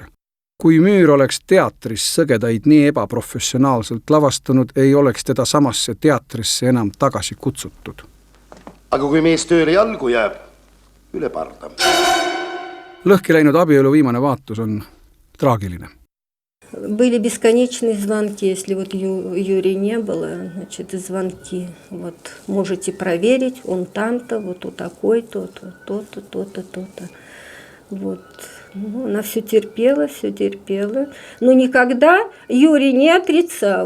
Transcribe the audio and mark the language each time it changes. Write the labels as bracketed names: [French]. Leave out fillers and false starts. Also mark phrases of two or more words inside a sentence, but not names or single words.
[Estonian] Kui Müür oleks teatris sõgedaid nii ebaprofessionaalselt lavastunud, ei oleks teda samasse teatrisse enam tagasi kutsutud. Aga kui mees tööle jalgu jääb, üle parda. Lõhki läinud abielu viimane vaatus on traagiline. [Russian] Были бесконечные звонки, если вот Юрия не было, значит, звонки. Вот можете проверить, он там-то, вот у такой-то, то-то, то-то, то-то. Вот. Ну, она все терпела. Но никогда Юрий не отрицал.